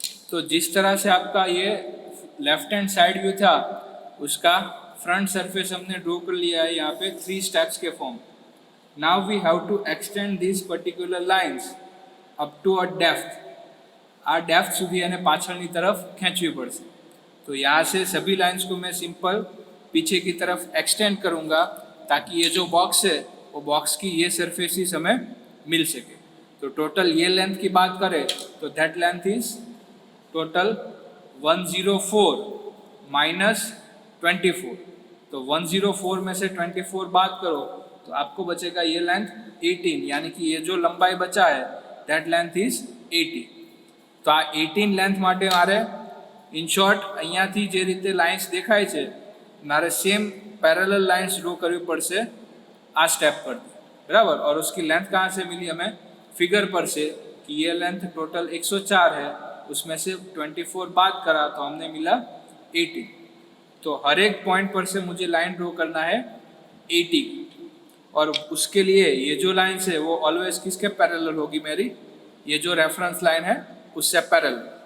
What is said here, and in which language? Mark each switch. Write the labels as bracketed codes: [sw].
[hi] तो जिस तरह से आपका ये लेफ्ट हैंड साइड व्यू था उसका फ्रंट सरफेस हमने ड्रॉ कर लिया है यहाँ पे 3 स्टेप्स के form. [en] Now we have to extend this particular lines up to a depth. [gu] આ ડેપ્થ સુધી એને પાછળની તરફ ખેંચવી પડશે. [hi] तो यहाँ से सभी लाइन्स को मैं सिंपल पीछे की तरफ एक्सटेंड करूँगा ताकि ये जो बॉक्स है वो बॉक्स की ये सरफेसिस हमें मिल सके. तो टोटल ये लेंथ की बात करें तो [en] That length is total 104 minus 24. [hi] तो 104 में से 24 बात करो तो आपको बचेगा ये लेंथ 18, यानी कि ये जो लंबाई बचा है [en] That length is 18. [gu] तो आ 18 લેન્થ માટે મારે ઇન શોર્ટ અહીંયાથી જે રીતે લાઇન્સ દેખાય છે મારે સેમ पैरेलल लाइन्स ड्रॉ करवी पड़શે आ स्टेप पर, बराबर. [hi] और उसकी लेंथ कहाँ से मिली हमें, फिगर पर से कि ये लेंथ टोटल 104 है, उसमें से 24 बात करा तो हमने मिला 80. तो हर एक पॉइंट पर से मुझे लाइन ड्रॉ करना है 80 और उसके लिए ये जो लाइन्स है वो ऑलवेज किसके पैरेलल होगी, मेरी ये जो रेफरेंस लाइन है उससे पैरेलल.